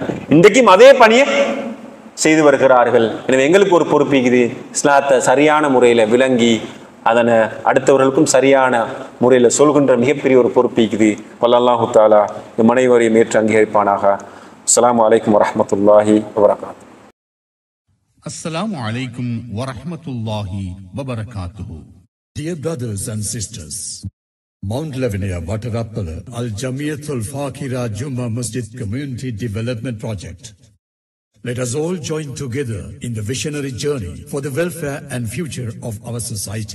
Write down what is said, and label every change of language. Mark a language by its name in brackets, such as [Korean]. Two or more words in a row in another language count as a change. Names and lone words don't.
[Tamil] இன்றைக்கும் அதே பணியை செய்து வருகிறார்கள். எனவே எங்களுக்கு ஒரு பொறுப்பிக்குது, இஸ்லாத்தை சரியான முறையில் விளங்கி அதனை அடுத்தவர்களுக்கும் சரியான முறையில் சொல்கின்ற மிகப்பெரிய ஒரு பொறுப்பிக்குது. வல்லல்லாஹு தஆலா நம் அனைவரையும் ஏற்று அங்கீகரிப்பானாக. [Arabic] السلام عليكم ورحمة الله وبركاته. السلام عليكم ورحمة الله وبركاته. [English] Dear brothers and sisters, Mount Lavinia Vatarappala Al Jamiyatul Fakira Juma Masjid Community Development Project. Let us all join together in the visionary journey for the welfare and future of our society.